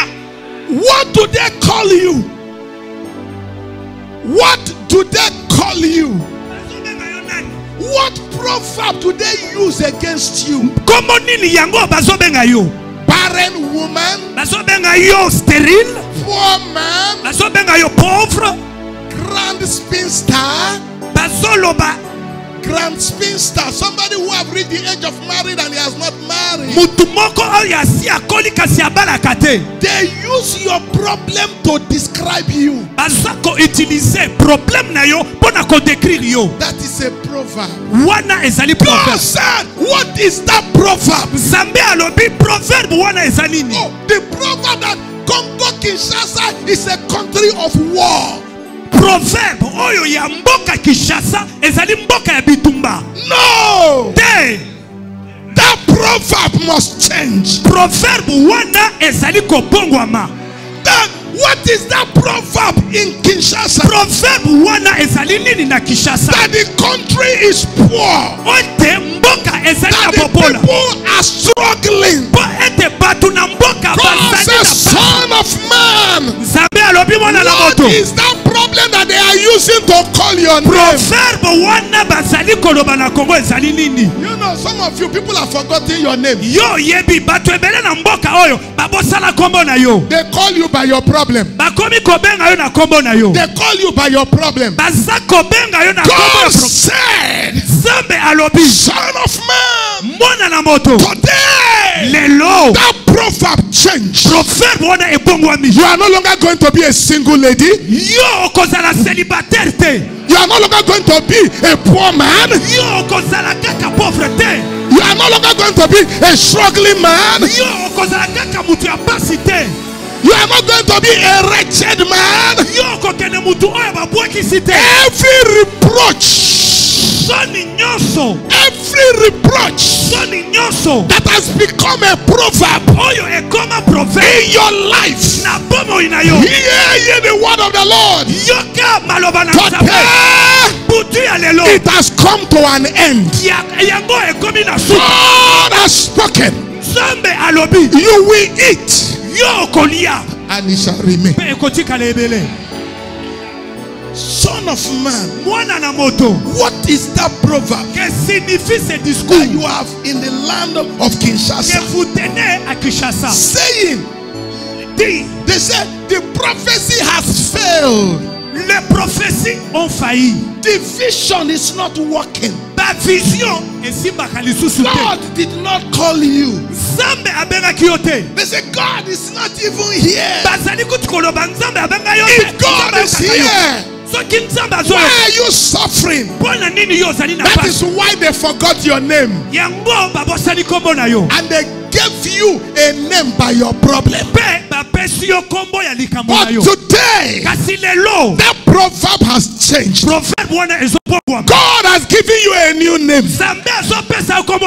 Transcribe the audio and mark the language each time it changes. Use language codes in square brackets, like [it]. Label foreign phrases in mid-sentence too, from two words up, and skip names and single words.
[en] What do they call you? What do they call you? What proverb do they use against you? Barren woman, stérile, poor man, pauvre, grand spinster, grand spinster, somebody who have reached the age of married and he has not married. They use your problem to describe you. That is a proverb. God said, what is that proverb? Oh, the proverb that Congo Kinshasa is a country of war. [ln] Proverbe oyo ya mboka Kinshasa ezali mboka ya bitumba. [en] No. That proverb must change. [ln] Proverbe wana ezali kobongwama. [en] What is that proverb in Kinshasa? [ln] Proverbe wana ezali nini na Kinshasa? [en] That the country is poor. [ln] Ote mboka ezali na [en] That [ln] popola. [en] the people are struggling. [ln] Po ete batu na mboka [en] God says, Son of man, [ln] Nzambe alobi mwana na moto. [en] what is that problem that they are using to call your name. [ln] Proverbe wana bazali koloba na Congo ezali nini? [en] You know, some of you people have forgotten your name. [ln] Yo yebi bato ebele na mboka oyo babosala kombo na yo. [en] They call you by your problem. [ln] Bakomi kobenga yo na kombo na yo. [en] They call you by your problem. [ln] Baza kobenga yo na kombo [en] God [ln] na problem. [en] said, [ln] Zambe alobi, [en] Son of man, [ln] mwana na moto. [en] today [ln] Lelo [en] that proverb changed. [ln] proverbe wana ebongwami. [en] You are no longer going to be a single lady. [ln] Yo kozala célibataire te. [en] You are no longer going to be a poor man. [ln] Yo kozala kaka pauvre te. [en] You are no longer going to be a struggling man. [ln] Yo kozala kaka mutu ya pasi te. [en] You are not going to be a wretched man. [ln] Yo kokene mutu oyo babwekisi te. [en] Every reproach, [ln] Soni nyonso. [en] every reproach [ln] Soni nyonso. [en] that has become a proverb [ln] Oyo ekoma proverbe. [en] in your life, [ln] Na bomo ina yo. [en] hear ye the word of the Lord. [ln] Yoka maloba na Nzambe. [en] Today, [ln] Butu ya lelo. [en] it has come to an end. [ln] Yango ekomi na suka. [en] God has spoken. [ln] Nzambe alobi. [en] You will eat, [ln] Yo kolia. [en] and it shall remain. [ln] Pe ekotika lebele. [en] Son of man, [ln] Mwana na moto. [en] what is that proverb [fr] Que signifie ce discours? [en] that you have in the land of [fr] Que [en] Kinshasa? [fr] vous tenez à Kinshasa. [en] Saying, [fr] Dit, [en] they said the prophecy has failed. [fr] les prophéties ont failli. [en] The vision is not working. [fr] Ta vision est [ln] si lisusu te. [en] God did not call you. [ln] Nzambe abengaki yo te. [en] They say God is not even here. [ln] Bazali kuti koloba Nzambe abenga yo te. [en] If God [ln] Nzambe [en] is [ln] akaka yo. [en] here, [ln] Soki Nzambe [en] why [ln] azoyo. [en] are you suffering? [ln] Pona nini yo ozali na [en] That [ln] pasi? [en] is why they forgot your name. [ln] Yango babosani kombo na yo. [en] And they gave you a name by your problem. [ln] Pe bapesi yo kombo ya likambo na [en] But [ln] yo. [en] today, [ln] Kasi lelo. [en] that proverb has changed. [ln] Proverbe wana ezopongwa. [en] God has given you a new name. [ln] Nzambe azopesa yo kombo